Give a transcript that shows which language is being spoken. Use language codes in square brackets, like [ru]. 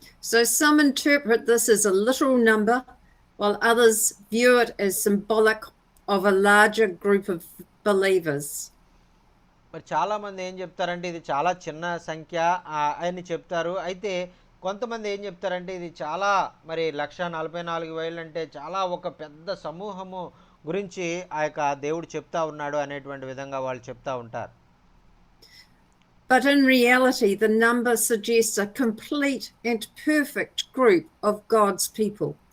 [en] So some interpret this as a literal number, while others view it as symbolic of a larger group of believers. [te] మరి చాలామంది ఏం చెప్తారంటే ఇది చాలా చిన్న సంఖ్య అని చెప్తారు. అయితే కొంతమంది ఏం చెప్తారంటే ఇది చాలా మరి 144,000 అంటే చాలా ఒక పెద్ద సమూహము గురించి ఆ యొక్క దేవుడు చెప్తా ఉన్నాడు అనేటువంటి విధంగా వాళ్ళు చెప్తా ఉంటారు. [en] But in reality, the number suggests a complete and perfect group of God's people.